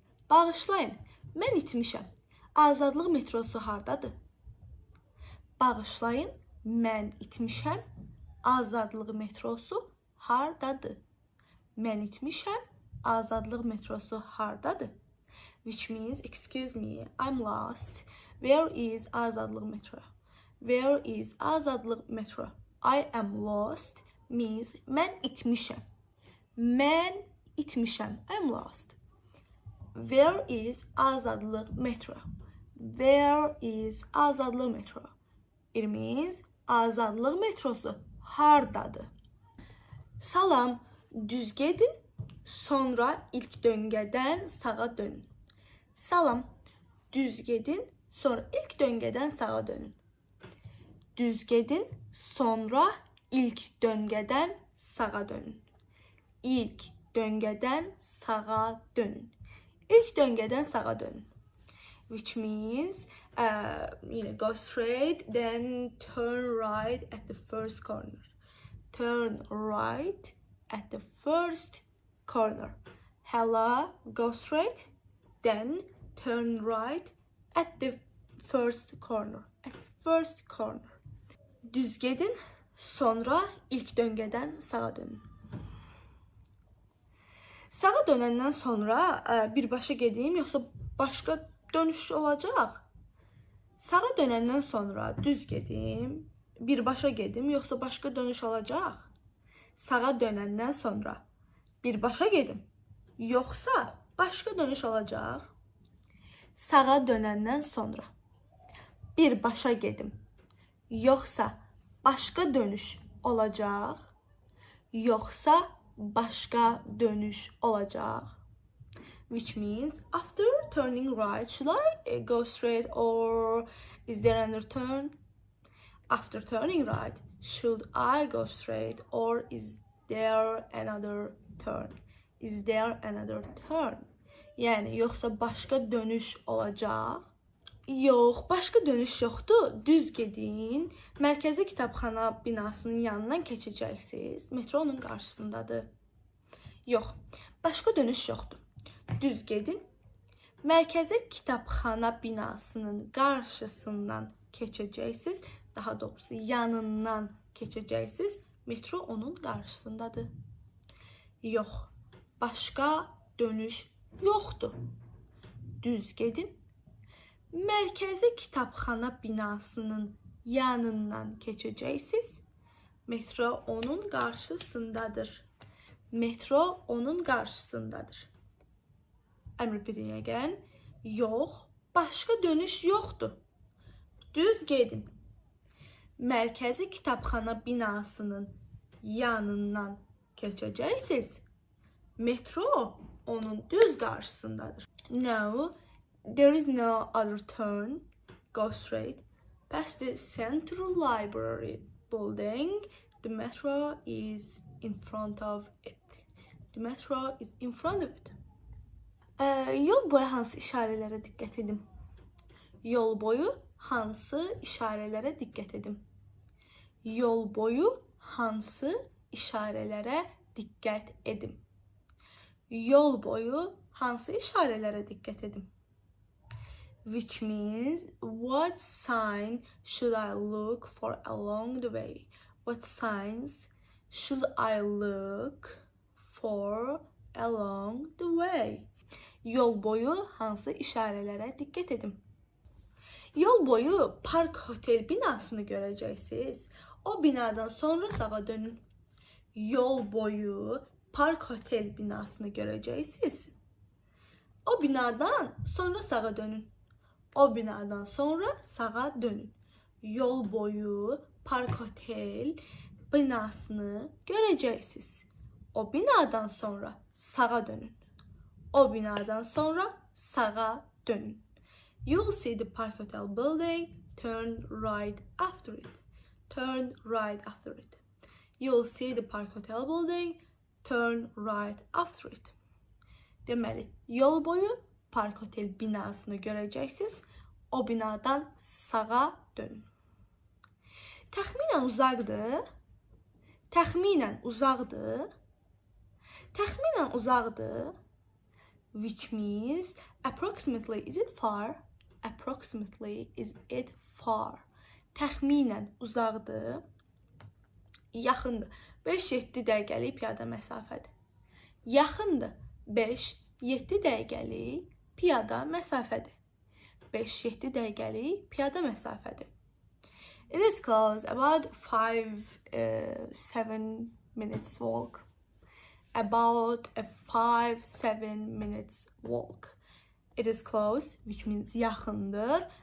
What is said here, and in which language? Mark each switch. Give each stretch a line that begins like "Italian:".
Azerbaijani: Bağışlayın, mən itmişəm. Azadlıq metrosu hardadır? Bağışlayın, mən itmişəm. Azadlıq metrosu hardadır? Mən itmişəm. Azadlıq metrosu hardadır?
English: Which means, excuse me, I'm lost. Where is Azadlıq metro? Where is Azadlıq metro? I am lost means
Azerbaijani: mən itmişəm. Mən itmişəm.
English: I'm lost. Where is Azadlıq metro? Where is Azadlıq metro? It means Azadlıq
Azerbaijani: metrosu hardadır? Salam, düz gedin, sonra ilk döngədən sağa dönün. Salam, düz gedin, sonra ilk döngədən sağa dönün. Düz gedin, sonra ilk döngədən sağa dönün. İlk döngədən sağa dönün. İlk döngədən sağa dönün.
English: Which means, go straight, then turn right at the first corner. Turn right at the first corner. Hello, go straight, then turn right at the first corner. At the first corner.
Azerbaijani: Düz gedin, sonra ilk döngədən sağa dönün. Sağa dönəndən sonra birbaşa gedim, yoxsa başqa dönüş olacaq? Sağa dönəndən sonra düz gedim, birbaşa gedim, yoxsa başqa dönüş olacaq? Sağa dönəndən sonra birbaşa gedim, yoxsa başqa dönüş olacaq? Sağa dönəndən sonra birbaşa gedim, yoxsa başqa dönüş olacaq? Yoxsa başqa dönüş olacaq?
English: Which means, after turning right, should I go straight or is there another turn? After turning right, should I go straight or is there another turn? Is there another turn?
Azerbaijani: Yəni, yoxsa başqa dönüş olacaq? Yox, başqa dönüş yoxdur. Düz gedin. Mərkəzi kitabxana binasının yanından keçəcəksiniz. Metro onun qarşısındadır. Yox, başqa dönüş yoxdur. Düz gedin. Mərkəzi kitabxana binasının qarşısından keçəcəksiniz. Daha doğrusu yanından keçəcəksiniz. Metro onun qarşısındadır. Yox, başqa dönüş yoxdur. Düz gedin. Mərkəzi kitabxana binasının yanından keçəcəksiniz. Metro onun qarşısındadır. Metro onun qarşısındadır.
English: I'm repeating again.
Azerbaijani: Yox, başqa dönüş yoxdur. Düz gedin. Mərkəzi kitabxana binasının yanından keçəcəksiniz. Metro onun düz qarşısındadır.
English: No, there is no other turn. Go straight past the Central Library building. The metro is in front of it. The metro is in front of it.
Azerbaijani: Yol boyu hansı işarələrə diqqət edim? Yol boyu hansı işarələrə diqqət edim? Yol boyu hansı işarələrə diqqət edim? Yol boyu hansı işarələrə diqqət edim?
English: Which means, what sign should I look for along the way? What signs should I look for along the way?
Azerbaijani: Yol boyu hansı işarələrə diqqət edim? Yol boyu park hotel binasını görəcəksiniz. O binadan sonra sağa dönün. Yol boyu park hotel binasını görəcəksiniz. O binadan sonra sağa dönün. O binadan sonra sağa dönün. Yol boyu park hotel binasını görəcəksiniz. O binadan sonra sağa dönün. O binadan sonra sağa dönün.
English: You'll see the Park Hotel building. Turn right after it. Turn right after it. You'll see the Park Hotel building. Turn right after it.
Azerbaijani: Deməli, yol boyu Park Hotel binasını görəcəksiniz. O binadan sağa dönün. Təxminən uzaqdır. Təxminən uzaqdır. Təxminən uzaqdır.
English: Which means approximately, is it far? Approximately, is it far?
Azerbaijani: Təxminən uzaqdır. Yaxındır. 5-7 dəqiqəlik piyada məsafədir. Yaxındır. 5-7 dəqiqəlik piyada məsafədir. 5-7 dəqiqəlik piyada məsafədir.
English: It is close, about 5-7 minutes walk. About a 5-7 minutes walk. It is close, which means
Azerbaijani: yaxındır.